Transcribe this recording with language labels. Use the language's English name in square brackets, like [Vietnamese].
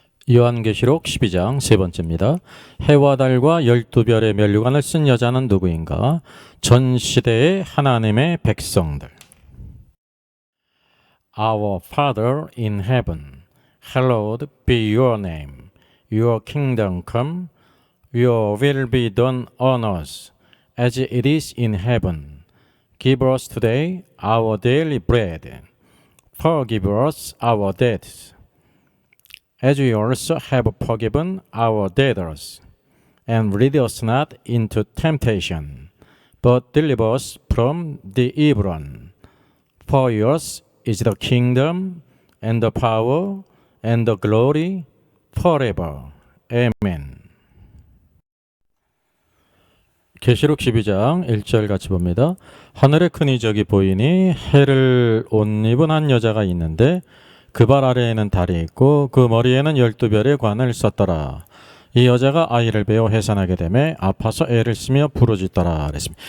[Korean] 요한계시록 12장 세 번째입니다. 해와 달과 12별의 면류관을 쓴 여자는 누구인가? 전 시대의 하나님의 백성들. [English] Our Father in heaven, hallowed be your name. Your kingdom come, your will be done on earth as it is in heaven. Give us today our daily bread. Forgive us our debts, as we also have forgiven our debtors. And lead us not into temptation, but deliver us from the evil one. For yours is the kingdom, and the power, and the glory, forever. Amen. [Korean] 계시록 12장 1절 같이 봅니다. 하늘에 큰 이적이 보이니 해를 옷 입은 한 여자가 있는데 그 발 아래에는 달이 있고 그 머리에는 12별의 관을 썼더라. 이 여자가 아이를 베어 해산하게 되매 아파서 애를 쓰며 부르짖더라 그랬습니다.